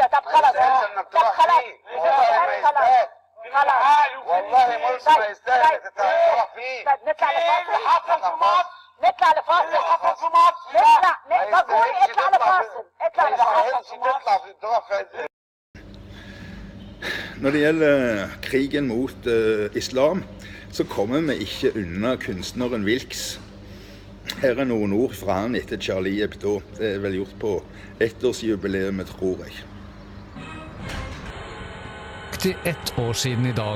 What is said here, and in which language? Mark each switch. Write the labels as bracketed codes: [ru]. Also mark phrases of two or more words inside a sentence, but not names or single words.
[ar] ما يستاهلش انك تروح فيه. والله ما يستاهل. والله مرسي ما يستاهل تتعرف فيه طيب نطلع لفاصل حصل في مصر نطلع لفاصل حصل في مصر نطلع بقول اطلع لفاصل ما يستاهلش تطلع في الدراسة. [no] Når det gjelder krigen mot islam, så kommer vi ikke unna kunstneren Wilks. Her er noen ord fra han etter Charlie Hebdo. Det er vel gjort på ettårsjubileet, tror jeg. Til 1 år siden i dag.